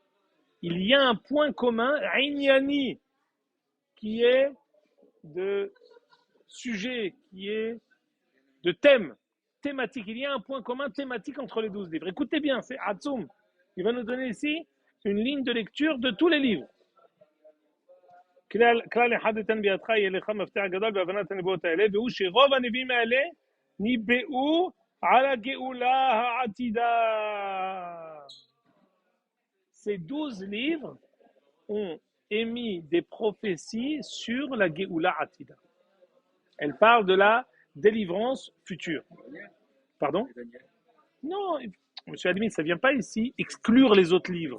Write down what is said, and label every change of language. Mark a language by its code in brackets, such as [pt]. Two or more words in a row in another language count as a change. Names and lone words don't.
[fr] Il y a un point commun, Inyani, qui est de sujet, qui est de thème, thématique. Il y a un point commun thématique entre les 12 livres. Écoutez bien, c'est Hatzoum. Il va nous donner ici une ligne de lecture de tous les livres. [he] כלל אחד אתן בידך יהיה לך מפתח גדול בהבנת הנבואות האלה, והוא שרוב הנביאים האלה ניבאו על הגאולה העתידה. [fr] Ces 12 livres ont émis des prophéties sur la [he] גאולה עתידה. [fr] Elles parlent de la délivrance future. Pardon? Non, monsieur Admin, ça ne vient pas ici exclure les autres livres.